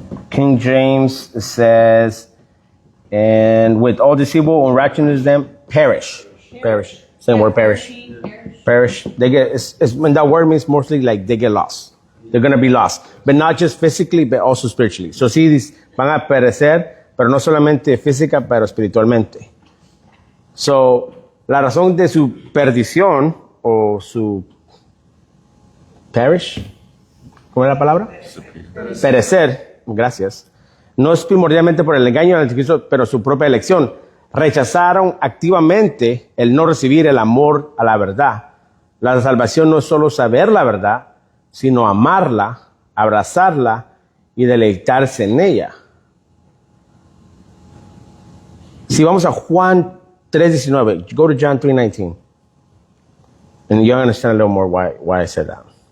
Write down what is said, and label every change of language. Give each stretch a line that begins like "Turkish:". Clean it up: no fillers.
English: King James says, and with all deceitful unrighteousness them perish. Perish. Same word, perish. Perish. They get, when that word means mostly like they get lost. They're going to be lost. But not just physically, but also spiritually.
Spanish: So sí, van a perecer, pero no solamente física, pero espiritualmente. So, la razón de su perdición, o su perish, ¿cómo es la palabra? Perecer, gracias. No es primordialmente por el engaño del anticristo, pero su propia elección. Rechazaron activamente el no recibir el amor a la verdad. La salvación no es solo saber la verdad, sino amarla, abrazarla y deleitarse en ella. Si vamos a Juan 3:19,
English: go to John 3:19, and you'll understand a little more why I said that.